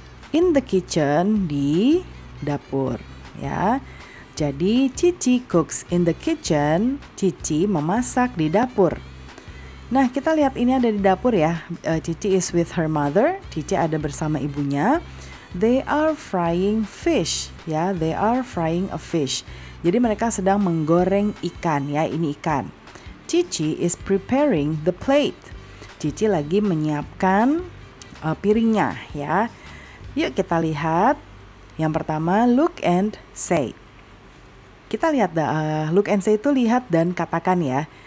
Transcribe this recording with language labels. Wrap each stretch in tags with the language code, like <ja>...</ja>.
<en>In the kitchen,</en> <id>di dapur ya.</id> <en>Jadi Cici cooks in the kitchen,</en> <id>Cici memasak di dapur. Nah kita lihat ini ada di dapur ya.</id> <en>Cici is with her mother,</en> <id>Cici ada bersama ibunya.</id> <en>They are frying fish ya, they are frying a fish.</en> <id>Jadi mereka sedang menggoreng ikan ya, ini ikan.</id> <en>Cici is preparing the plate.</en> <id>Cici lagi menyiapkan piringnya ya. Yuk kita lihat. Yang pertama look and say. Kita lihat look and say itu lihat dan katakan ya.</id>